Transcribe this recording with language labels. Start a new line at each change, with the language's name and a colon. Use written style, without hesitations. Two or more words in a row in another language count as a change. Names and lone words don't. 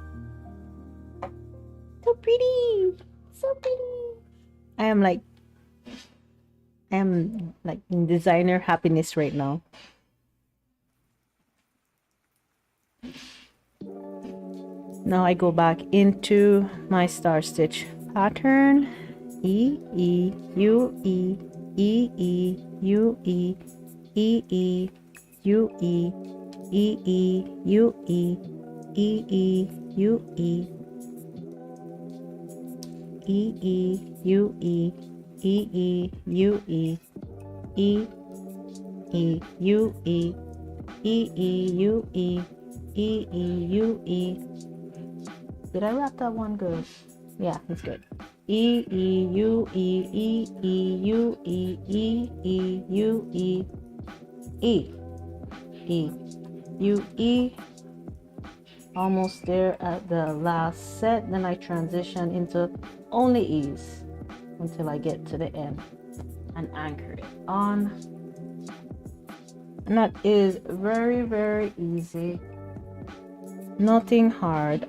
English: So pretty, so pretty. I am like in designer happiness right now. Now I go back into my star stitch pattern. E, E, U, E, E, E, U, E, E, E, U, E, E, E, U, E, E, E, U, E, E, E, U, E, E, E, U, E, E, E, U, E, E, E, U, E, E, E, U, E. Did I wrap that one good? Yeah, it's good. E, E, U, E, E, E, U, E, E, E, U, E, E, E, U, E. Almost there at the last set. Then I transition into only E's until I get to the end and anchor it on. And that is very, very easy. Nothing hard.